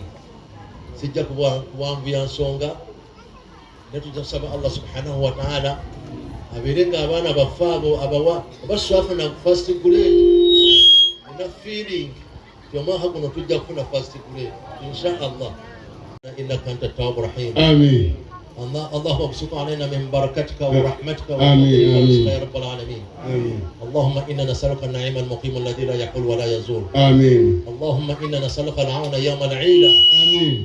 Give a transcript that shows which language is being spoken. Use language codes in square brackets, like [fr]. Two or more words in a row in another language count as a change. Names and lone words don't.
[lg] Sijja kuwanvuya nsonga, naye tujja kusaba [ar] الله سبحانه وتعالى [lg] abeere nga abaana baffe abo abawa abaswafuna [en] first grade [lg] ena feeling omwaka guno tujja kufuna [en] first grade [ar] إن شاء الله. إنك أنت التواب الرحيم. Amin. اللهم ابسط علينا من بركتك ورحمتك آمين يا رب العالمين. آمين. اللهم إنا نسألك النعيم المقيم الذي لا يحول ولا يزول. آمين. اللهم إنا نسألك العون يوم العيلة آمين.